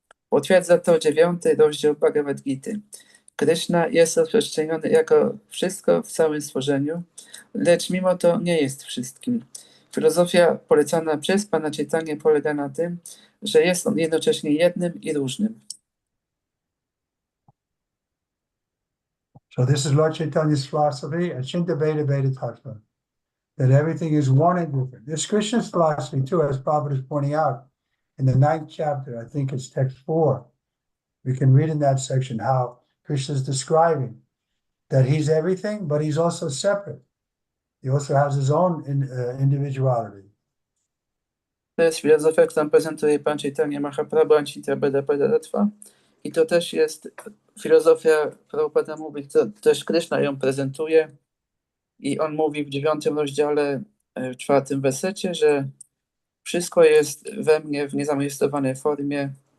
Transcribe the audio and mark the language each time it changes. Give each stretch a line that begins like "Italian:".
Polish: Potwierdza to 9. rozdział Bhagavad Gity. Kryszna jest rozprzestrzeniony jako wszystko w całym stworzeniu, lecz mimo to nie jest wszystkim. Filozofia polecana przez Pana Chaitanya polega na tym, że jest on jednocześnie jednym i różnym.
English: So this is Lord Chaitanya's philosophy, Achinta Veda Veda Tattva, that everything is one and different. This Krishna's philosophy too, as Prabhupada is pointing out in the 9th chapter, I think it's text 4. We can read in that section how Krishna is describing that he's everything, but he's also separate. He also has his own individuality.
Polish: To jest filozofia, którą prezentuje Pan Chaitanya Mahaprabhu, Achinta Veda Veda Tattva. I to też jest filozofia, Prabhupada mówi, to też Krishna ją prezentuje. I on mówi w 9. rozdziale, w 4. wersecie, że wszystko jest we mnie w niezamanifestowanej formie.